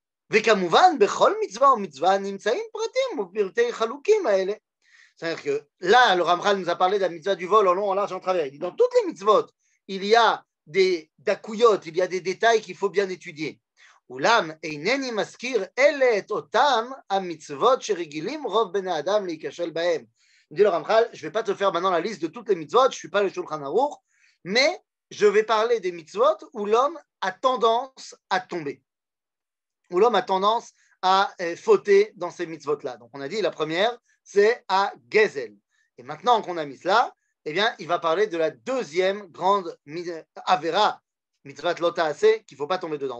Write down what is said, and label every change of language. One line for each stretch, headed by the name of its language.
Hebrew: וכמובן, בכל מצווה ומצווה נמצאים פרטים ופרטי חלוקים האלה.
French: C'est-à-dire que là, le Ramchal nous a parlé de la mitzvah du vol en long, en large, en travers. Il dit dans toutes les mitzvot, il y a des dakouyot, il y a des détails qu'il faut bien étudier.
Hebrew: אולם אינני מזכיר אלה את אותם המצוות שרגילים רוב בני האדם להיכשל בהם.
French: Il dit le Ramchal, je ne vais pas te faire maintenant la liste de toutes les mitzvot, je ne suis pas le Shulchan Aruch, mais je vais parler des mitzvot où l'homme a tendance à tomber, où l'homme a tendance à fauter dans ces mitzvot-là. Donc on a dit la première, c'est à Gezel. Et maintenant qu'on a mis cela, eh bien, il va parler de la deuxième grande Avera, mitzvat lo ta'aseh, qu'il ne faut pas tomber dedans.